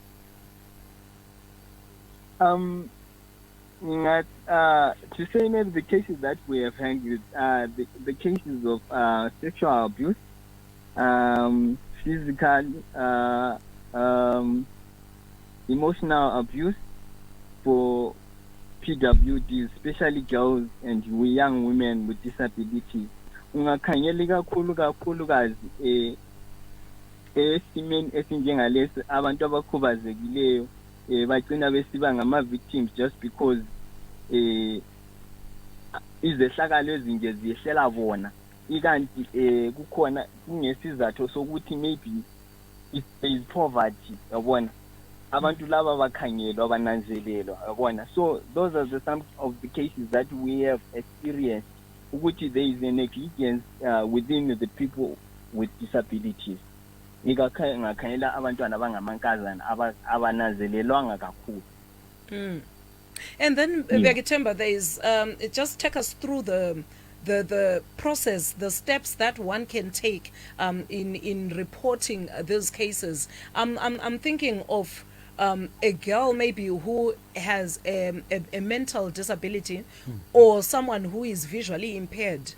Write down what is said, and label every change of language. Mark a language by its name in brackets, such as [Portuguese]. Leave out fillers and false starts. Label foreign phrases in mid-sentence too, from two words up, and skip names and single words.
[English] To say maybe the cases that we have handled, the cases of sexual abuse, physical, emotional abuse for PWDs, especially girls and young women with disabilities. [North Ndebele] Ungakhangela kakhulukazi esimeni esinjengalesi abantu abakhubazekileyo bagcina besiba ngama-victims [English] just because [North Ndebele] izehlakalo ezinje ziyehlela bona, ikanti kukhona kungesizathu sokuthi [English] maybe it is poverty, [North Ndebele] yabona. Abantu laba bakhangelwa bananzelelwa, yabona. [English] So those are some of the cases that we have experienced, ukuthi there is a negligence within the people with disabilities. [North Ndebele] Ngakhangela abantwana abangamankazana abananzelelwanga kakhulu. [English] And then Begithemba, there is just take us through the process, the steps that one can take in reporting these cases. I'm thinking of a girl maybe who has a mental disability, or someone who is visually impaired.